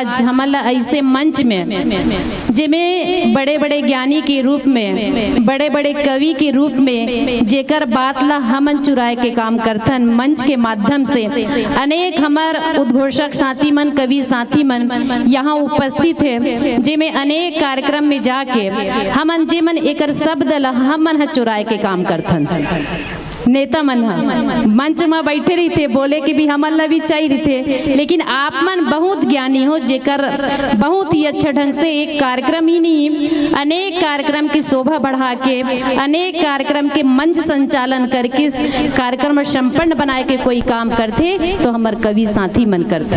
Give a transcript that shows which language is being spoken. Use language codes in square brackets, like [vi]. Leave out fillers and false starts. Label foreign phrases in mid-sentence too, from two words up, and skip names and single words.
[hne] हमारा ऐसे मंच में जेमें बड़े बड़े ज्ञानी के रूप में, बड़े बड़े कवि के रूप में जेकर बात ला हमन चुराए के काम करथन, मंच के माध्यम से अनेक हमार उद्घोषक साथी मन, कवि साथी मन यहाँ उपस्थित है, जेमें अनेक कार्यक्रम में जाके हमन जेमन एकर शब्द ला हमन चुराए के काम करथन। नेता मन मंच में बैठे रही थे, बोले कि भी हमन भी चाहिए थे, लेकिन आप मन बहुत ज्ञानी हो जेकर बहुत ही अच्छा ढंग से एक कार्यक्रम ही नहीं अनेक कार्यक्रम की शोभा बढ़ा के, अनेक कार्यक्रम के मंच संचालन करके कार्यक्रम संपन्न बनाए के कोई काम करते तो हमारे कवि साथी मन करते।